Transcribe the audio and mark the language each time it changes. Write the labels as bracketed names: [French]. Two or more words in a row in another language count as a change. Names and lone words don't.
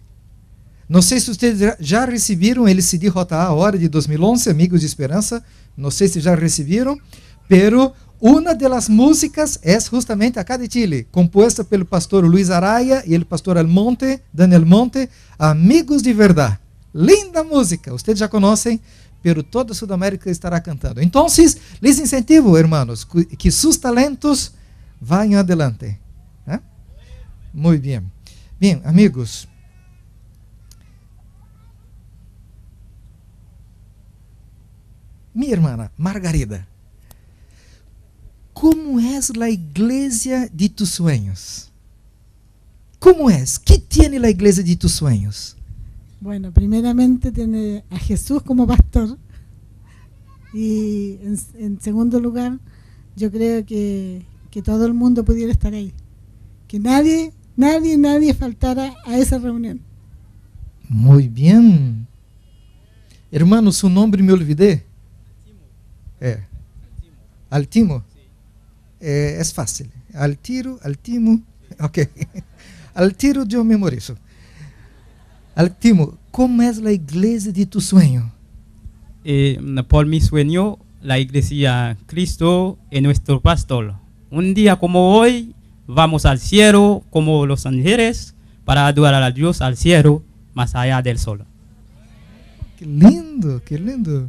[Portuguese] Não sei se vocês já receberam o CD JA a hora de 2011, Amigos de Esperança. Não sei se já receberam. Pero uma das músicas é justamente acá de Chile, composta pelo pastor Luiz Araya e o pastor Daniel Monte, Amigos de Verdade. Linda música, vocês já conhecem, [Spanish] pero toda Sudamérica estará cantando. Então, les incentivo, hermanos, que [Portuguese] seus talentos [Spanish] vayam adelante. [Portuguese] Muito bem. Bem, amigos. Minha irmã Margarida, como é a igreja de [Spanish] tus sueños? [Portuguese] Como é? [Spanish] ¿Qué tiene la iglesia de tus sueños? Bueno, primeramente tiene a Jesús como pastor y en segundo lugar yo creo que todo el mundo pudiera estar ahí, que nadie faltara a esa reunión. Muy bien. Hermano, su nombre me olvidé. [Portuguese] Altimo. É fácil. Altimo. Ok. [Spanish] Al tiro [Portuguese] eu memorizo. Altimo, como é a igreja de [Spanish] tu sueño? Por mi sueño, la iglesia Cristo es nuestro pastor. Un día como hoy, vamos al cielo como los ángeles para adorar a Dios al cielo, más allá del sol. Que lindo, que lindo.